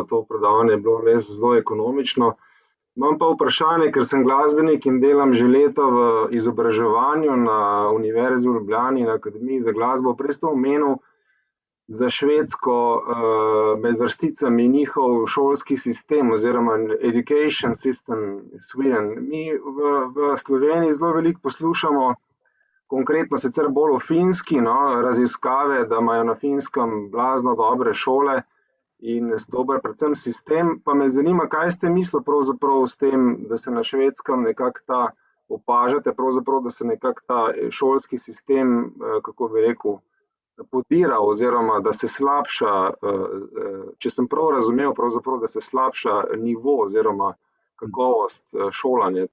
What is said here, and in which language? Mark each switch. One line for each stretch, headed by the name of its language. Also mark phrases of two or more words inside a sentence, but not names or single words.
Slovenian: To predavanje je bilo res zelo ekonomično. Imam pa vprašanje, ker sem glasbenik in delam že leta v izobraževanju na Univerzi v Ljubljani, na Akademiji za glasbo. Prej ste omenil za Švedsko med vrsticami njihov šolski sistem oziroma
English: education system Sweden.
Slovenian: Mi v Sloveniji zelo veliko poslušamo, konkretno sicer bolj o Finski, raziskave, da imajo na Finskem blazno dobre šole in dober predvsem sistem. Pa me zanima, kaj ste mislili pravzaprav s tem, da se na Švedskem nekako opažate, pravzaprav, da se nekako ta šolski sistem, kako bi rekel, podira oziroma da se slabša, če sem prav razumel, pravzaprav, da se slabša nivo oziroma kakovost šolanja.